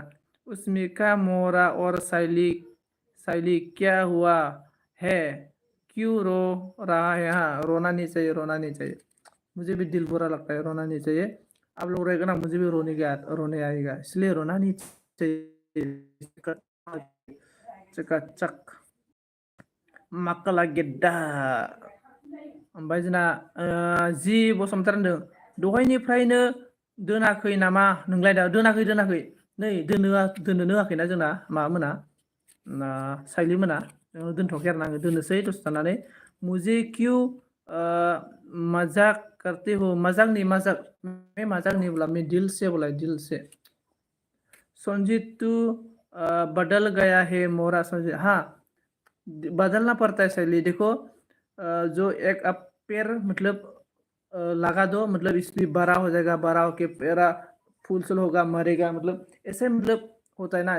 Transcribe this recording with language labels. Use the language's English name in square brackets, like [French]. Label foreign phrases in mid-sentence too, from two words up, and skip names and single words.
[Hindi] उसमिका मोरा और शैली क्या हुआ है क्यों रो रहा है। हाँ रोना नहीं चाहिए, मुझे भी दिल बुरा लगता है, रोना नहीं चाहिए। आप लोग रहेगा ना मुझे भी रोने आएगा, इसलिए रोना नहीं चाहिए। [Bodo] चकाचक माकला गेद्दा ओमफ्राय जोंना जि बसुमतारी होनदों दहायनिफ्रायनो दोनाखै नामा नोंलाय दा दोनाखै नै दोननोनो होआखैना जोंना माबामोना साइलि मोना दोनथ'वाखै आरो ना आङो दोननोसै दसे थानानै। [Hindi] मुझे क्यों मजाक करते हो मजाक नहीं बोला मैं दिल से। संजीत तू बदल गया है मोरा संजीत। हाँ बदलना पड़ता है शैली देखो जो एक अब पेड़ मतलब लगा दो मतलब इसलिए बड़ा हो जाएगा, बड़ा होके पेड़ा फूल फूल होगा मरेगा मतलब ऐसे मतलब होता है ना।